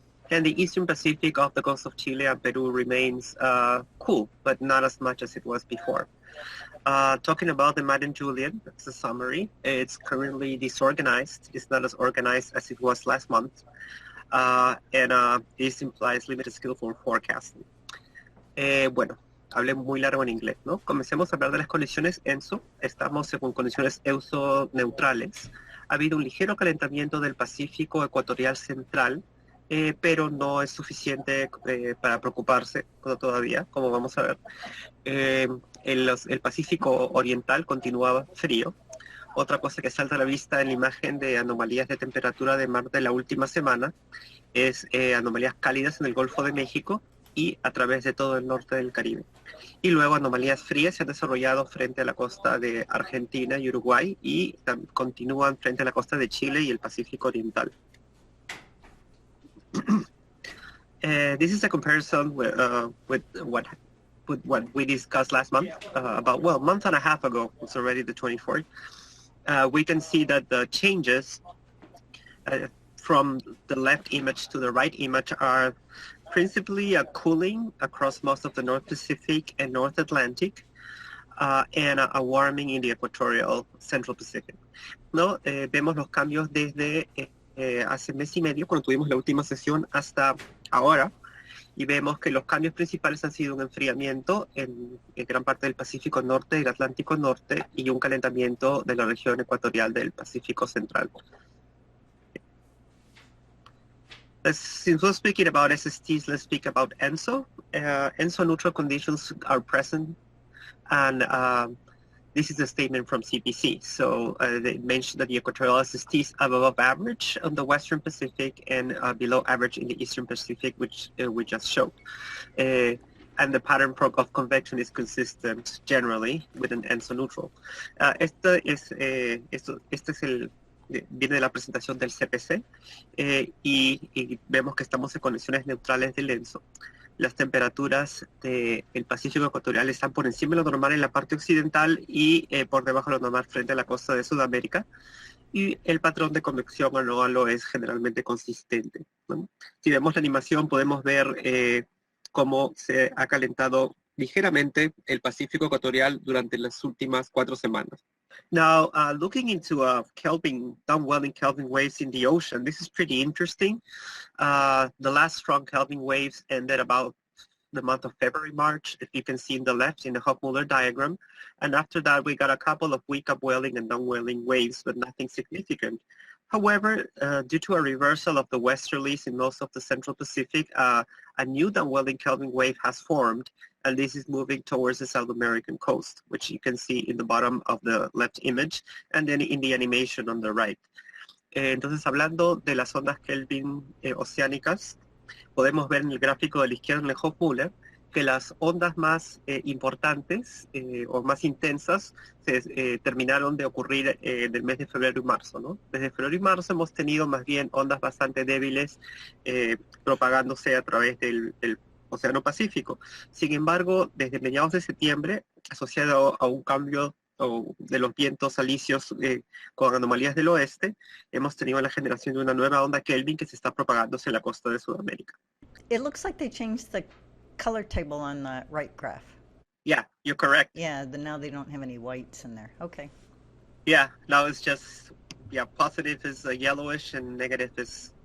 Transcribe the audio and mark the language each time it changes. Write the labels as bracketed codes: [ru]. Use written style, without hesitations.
[en] And the Eastern Pacific off the coast of Chile and Peru remains cool, but not as much as it was before. Talking about the Madden Julian, that's a summary. It's currently disorganized. It's not as organized as it was last month. And this implies limited skill for forecasting. [es] Bueno, hablé muy largo en inglés, ¿no? Comencemos a hablar de las condiciones ENSO. Estamos con condiciones ENSO neutrales. Ha habido un ligero calentamiento del Pacífico ecuatorial central, pero no es suficiente para preocuparse todavía, como vamos a ver. El Pacífico oriental continuaba frío. Otra cosa que salta a la vista en la imagen de anomalías de temperatura de mar de la última semana es anomalías cálidas en el Golfo de México y a través de todo el norte del Caribe. Y luego anomalías frías se han desarrollado frente a la costa de Argentina y Uruguay y continúan frente a la costa de Chile y el Pacífico oriental. [en] This is a comparison with what we discussed last month, about, well, a month and a half ago. It's already the 24th. we can see that the changes from the left image to the right image are principally a cooling across most of the North Pacific and North Atlantic, and a warming in the equatorial Central Pacific. [es] ¿No? Vemos los cambios desde hace mes y medio, cuando tuvimos la última sesión, hasta ahora, y vemos que los cambios principales han sido un enfriamiento en gran parte del Pacífico Norte y el Atlántico Norte, y un calentamiento de la región ecuatorial del Pacífico Central. [en] Since we're speaking about SSTs, let's speak about ENSO. ENSO neutral conditions are present, and this is a statement from CPC. So they mentioned that the equatorial SSTs are above average on the Western Pacific and below average in the Eastern Pacific, which we just showed. And the pattern of convection is consistent generally with an ENSO neutral. [es] Este es viene de la presentación del CPC, y vemos que estamos en condiciones neutrales del ENSO. Las temperaturas del Pacífico ecuatorial están por encima de lo normal en la parte occidental y por debajo de lo normal frente a la costa de Sudamérica. Y el patrón de convección anual es generalmente consistente, ¿no? Si vemos la animación, podemos ver cómo se ha calentado ligeramente el Pacífico ecuatorial durante las últimas 4 semanas. [en] Now, looking into downwelling Kelvin waves in the ocean, this is pretty interesting. The last strong Kelvin waves ended about the month of February, March, if you can see in the left in the Hofmuller diagram. And after that, we got a couple of weak upwelling and downwelling waves, but nothing significant. However, due to a reversal of the westerlies in most of the Central Pacific, a new downwelling Kelvin wave has formed, and this is moving towards the South American coast, which you can see in the bottom of the left image, and then in the animation on the right. [es] Entonces, hablando de las ondas Kelvin oceánicas, podemos ver en el gráfico de la izquierda en el Hofmuller que las ondas más importantes o más intensas terminaron de ocurrir en el mes de febrero y marzo, ¿no? Desde febrero y marzo hemos tenido más bien ondas bastante débiles propagándose a través del Océano Pacífico. Sin embargo, desde mediados de septiembre, asociado a un cambio de los vientos alisios con anomalías del oeste, hemos tenido la generación de una nueva onda Kelvin que se está propagándose en la costa de Sudamérica. [en] It looks like they changed the color table on the right graph. Yeah, you're correct. Yeah, now they don't have any whites in there. Okay. Yeah, now it's just, positive is yellowish and negative is